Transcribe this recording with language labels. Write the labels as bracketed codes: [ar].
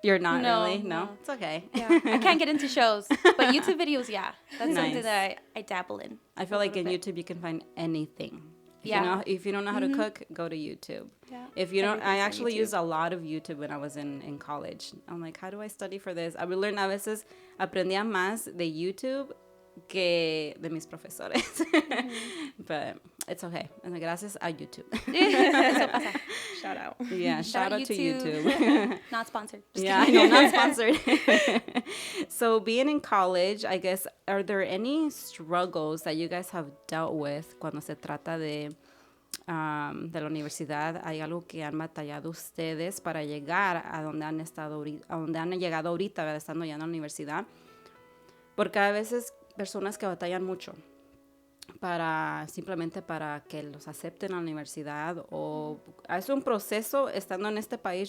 [en] You're not really? No? It's okay. Yeah. I can't get into shows. But YouTube videos, yeah. That's something that I dabble in. I feel like in YouTube you can find anything. If you don't know how to cook, go to YouTube. Yeah. If you don't, I actually used a lot of YouTube when I was in college. I'm like, how do I study for this? I would learn [es] a veces, aprendía más de YouTube que de mis profesores. [en] But it's okay. And [es] gracias a [en] YouTube. Shout out. Yeah, shout out to YouTube. Not sponsored. I know, not sponsored. So being in college, I guess, are there any struggles that you guys have dealt with [es] cuando se trata de la universidad? ¿Hay algo que han batallado ustedes para llegar a donde han llegado ahorita, ¿verdad? Estando ya en la universidad? Porque a veces personas que batallan mucho simplemente para que los acepten a la universidad, o es un proceso estando en este país.